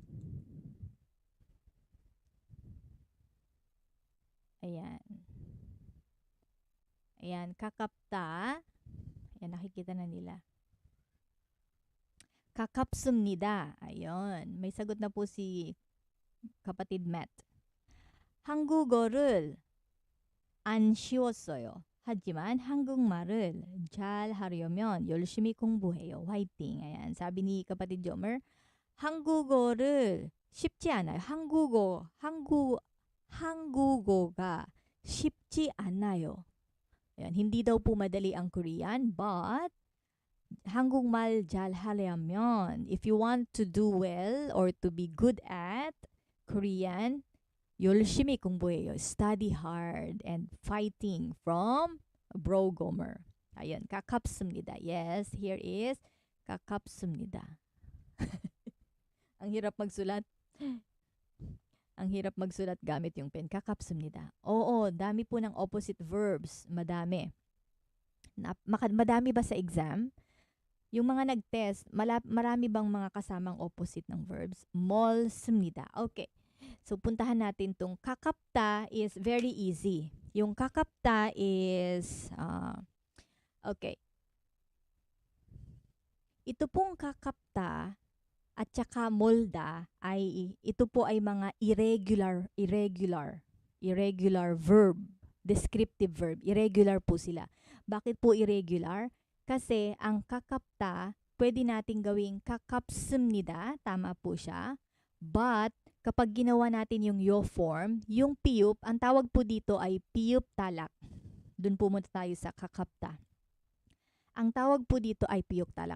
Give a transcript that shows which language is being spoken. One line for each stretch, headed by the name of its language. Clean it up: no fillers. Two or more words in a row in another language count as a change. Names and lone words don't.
Filipino: Ayan. Ayan, kakapta. Ayan, nakikita na nila. Kakapsumnida. Ayun. May sagot na po si kapatid Matt.
Korean: 한국어를 안 쉬웠어요. 하지만 한국말을 잘 하려면 열심히 공부해요. 화이팅.
Filipino: Ayan, sabi ni kapatid Jomer,
Korean: 한국어를 쉽지 않아요. 한국어가 쉽지 않아요.
Filipino: Ayan, hindi daw po madali ang Korean, but
Korean: 한국말 잘 하려면,
English: if you want to do well or to be good at Korean,
Korean: 열심히 공부해요.
English: Study hard and fighting from Bro Gomer. Ayun, 가깝습니다. Yes, here is 가깝습니다.
Filipino: Ang hirap magsulat. Ang hirap magsulat gamit yung pen. Kakapsumnida. Oo, dami po ng
English: opposite verbs.
Filipino: Madami. Madami ba sa exam? Yung mga nag-test, marami bang mga kasamang opposite ng verbs? Molsumnida. Okay. So, puntahan natin tong kakapta
English: is very easy.
Filipino: Yung kakapta is, okay. Ito pong kakapta at saka molda ay ito po ay mga
English: irregular verb, descriptive verb.
Filipino: Irregular po sila. Bakit po irregular? Kasi ang kakapta, pwede nating gawing kakapsumnida, tama po siya. But kapag ginawa natin yung yo form, yung piyup, ang tawag po dito ay
Korean: ㅂ 탈락.
Filipino: Doon po muna tayo sa kakapta. Ang tawag po dito ay
Korean: ㅂ 탈락.